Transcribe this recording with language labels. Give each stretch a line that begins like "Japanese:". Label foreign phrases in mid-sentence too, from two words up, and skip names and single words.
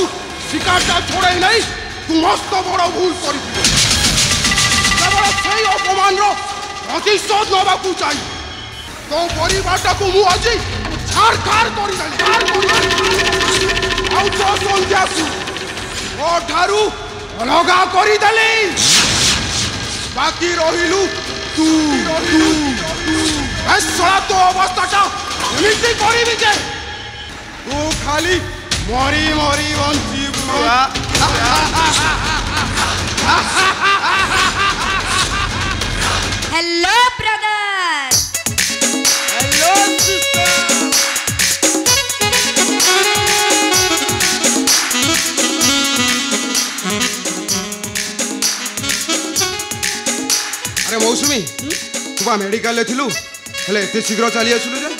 Odia: ଶିକାରଟା ଛଡ଼େଇ ନେଇ ତୁ ମସ୍ତ ବଡ଼ ଭୁଲ କରିଥିଲୁ କେବଳ ସେଇ ଅପମାନର ପ୍ରତିଶୋଧ ନେବାକୁ ଚାହିଁ ତୋ ପରିବାରଟାକୁ ମୁଁ ଆଜି ଛାରଖାର କରିଦେଲି ଆଉ ତୋ ସନ୍ଧ୍ୟାକୁ ମୋ ଠାରୁ ଅଲଗା କରିଦେଲି ବାକି ରହିଲୁ ତୁ ଶଳା ତୋ ଅବସ୍ଥାଟା ଏମିତି କରିବି ଯେ ତୁ ଖାଲି ମରି ମରି ବଞ୍ଚିବୁ
English: Hello brother. Hello sister.
Odia: ଅରେ ମୌସୁମୀ ତୁ ବା ମେଡିକାଲ ଥିଲୁ ହେଲେ ଏତେ ଶୀଘ୍ର ଚାଲି ଆସିଲୁ ଯେ